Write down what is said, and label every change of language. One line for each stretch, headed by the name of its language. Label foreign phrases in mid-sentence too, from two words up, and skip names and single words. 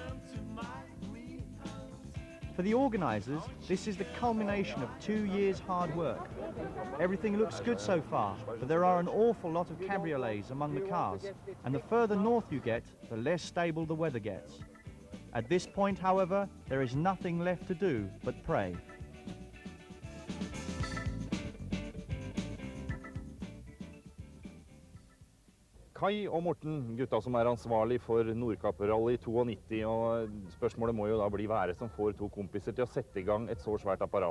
English: For the organisers, this is the culmination of 2 years' hard work. Everything looks good so far, but there are an awful lot of cabriolets among the cars, and the further north you get, the less stable the weather gets. At this point, however, there is nothing left to do but pray.
Norwegian: Kai og Morten, gutta som ansvarlig for Nordkapp Rally 92, og spørsmålet må jo da bli hva som får to kompiser til å sette i gang et så svært apparat.